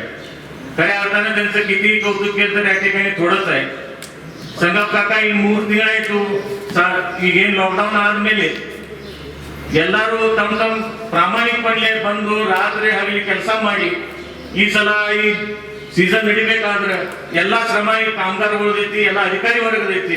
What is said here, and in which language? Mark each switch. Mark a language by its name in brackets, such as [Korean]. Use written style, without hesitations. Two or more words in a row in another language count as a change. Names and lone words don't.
[Marathi] खऱ्या अर्थाने त्यांचं किती कौतुक केलं तर या ठिकाणी थोडंच आहे. [Kannada] ಸಂಗಪ್ಪ ಕಾಕ ಈ 3 ತಿಂಗಳಾಯ್ತು ಈಗೇನು ಲಾಕ್ಡೌನ್ ಆದ್ಮೇಲೆ ಎಲ್ಲರೂ ತಮ್ಮ ಪ್ರಾಮಾಣಿಕಪಡ್ಲೆ ಬಂದು ರಾತ್ರಿ ಹಗಲಿ ಕೆಲಸ ಮಾಡಿ ಈ ಸಲ ಈ ಸೀಸನ್ ನಡಿಬೇಕಾದ್ರೆ ಎಲ್ಲಾ ಶ್ರಮ ಈ ಕಾಮಗಾರಗಳದೈತಿ, ಎಲ್ಲ ಅಧಿಕಾರಿ ವರ್ಗದೈತಿ.